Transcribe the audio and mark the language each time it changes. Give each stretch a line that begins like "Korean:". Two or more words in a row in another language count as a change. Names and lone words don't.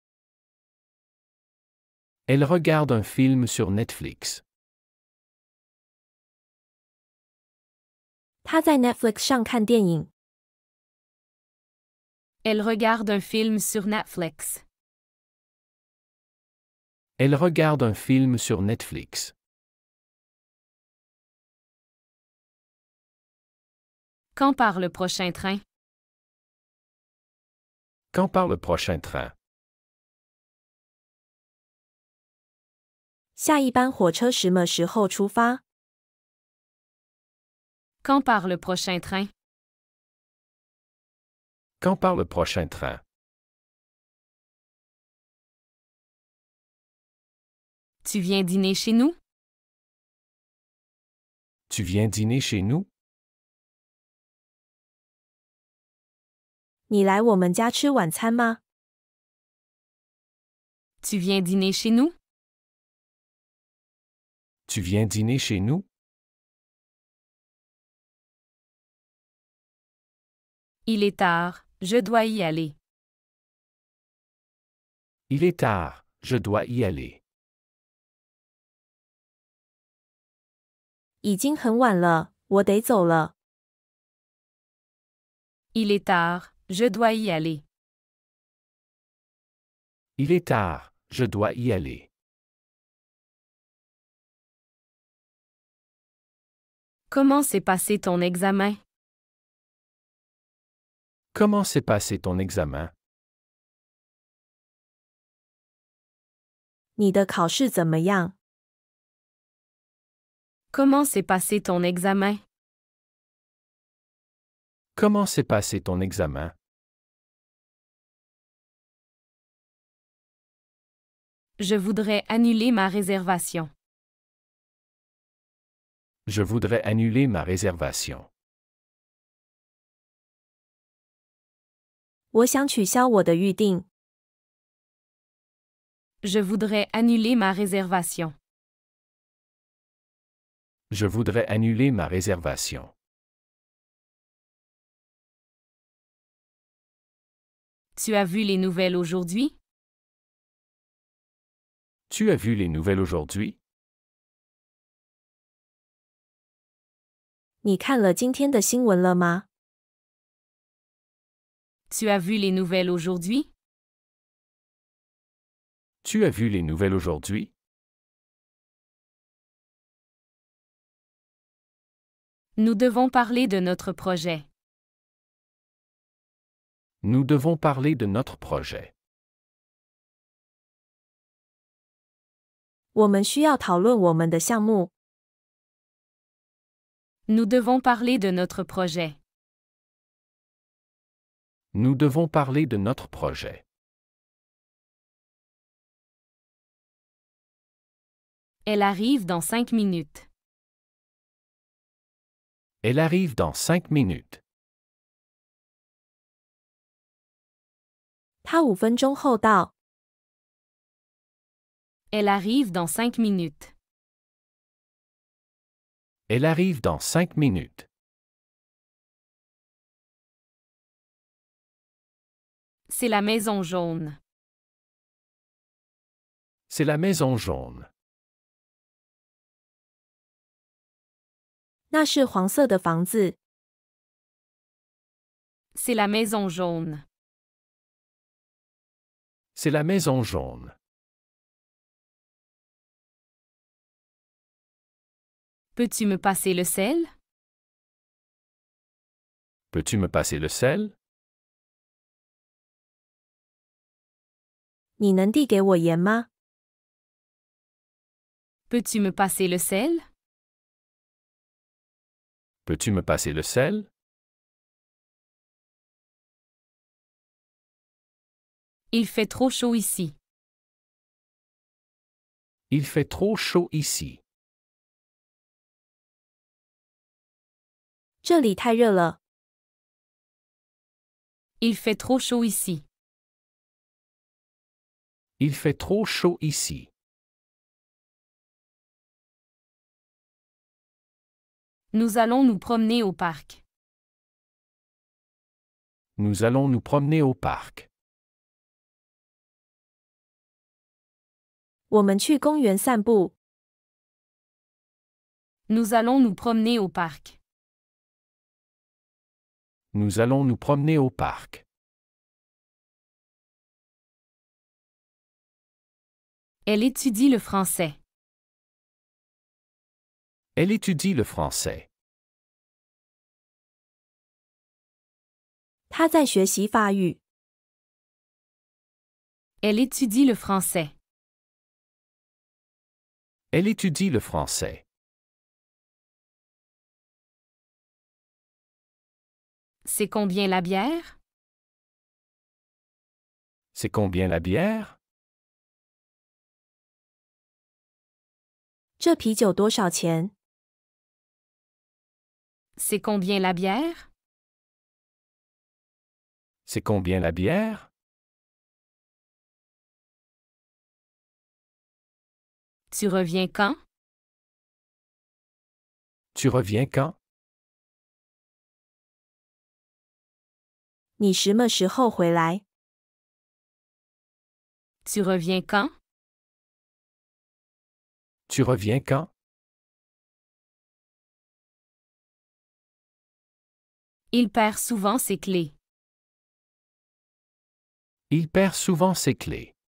French: Elle regarde un film sur Netflix.
Chinese: 他在 Netflix 上看电影。
French: Elle regarde un film sur Netflix. Elle regarde un film sur Netflix. Quand part le prochain train? Quand part le prochain train?
Chinese: 下一班火车什么时候出发？
French: Quand part le prochain train? Quand part le prochain train? Tu viens dîner chez nous? Tu viens dîner chez nous?
Chinese: 你来我们家吃晚餐吗？
French: Tu viens dîner chez nous? Tu viens dîner chez nous? Il est tard, je dois y aller. Il est tard, je dois y aller.
Chinese: 已经很晚了，我得走了。
French: Il est tard, je dois y aller. Il est tard, je dois y aller. Comment s'est passé ton examen? Comment s'est passé ton examen?
Chinese: 你的考试怎么样？
French: Comment s'est passé ton examen? Comment s'est passé ton examen? Je voudrais annuler ma réservation. Je voudrais annuler ma réservation.
Chinese: 我想取消我的预定。
French: Je voudrais annuler ma réservation. Je voudrais annuler ma réservation. Tu as vu les nouvelles aujourd'hui? Tu as vu les nouvelles aujourd'hui?
Chinese: 你看了今天的新闻了吗？
French: Tu as vu les nouvelles aujourd'hui? Tu as vu les nouvelles aujourd'hui? Nous devons parler de notre projet. Nous devons parler de notre projet.
Chinese: 我们需要讨论我们的项目。
French: Nous devons parler de notre projet. Nous devons parler de notre projet. Elle arrive dans 5 minutes. Elle arrive dans 5 minutes.
Chinese: 他5分钟后到。
French: Elle arrive dans 5 minutes. Elle arrive dans 5 minutes. C'est la maison jaune. C'est la maison jaune.
Chinese: 那是黄色的房子。
French: C'est la maison jaune. C'est la maison jaune. Peux-tu me passer le sel? Peux-tu me passer le sel?
Chinese: 你能递给我盐吗？
French: Peux-tu me passer le sel? Peux-tu me passer le sel? Il fait trop chaud ici. Il fait trop chaud ici.
Chinese: 这里太热了。
French: Il fait trop chaud ici. Il fait trop chaud ici. Nous allons nous promener au parc. Nous allons nous promener au parc.
Chinese: 我们去公园散步。
French: Nous allons nous promener au parc. Nous allons nous promener au parc. Elle étudie le français. Elle étudie le français.
Chinese: 他在学习法语。
French: Elle étudie le français. Elle étudie le français. C'est combien la bière? C'est combien la bière?
Chinese: 这啤酒多少钱？
French: C'est combien la bière? C'est combien la bière? Tu reviens quand? Tu reviens quand?
Chinese: 你什么时候回来？
French: Tu reviens quand? Tu reviens quand? Il perd souvent ses clés. Il perd souvent ses clés.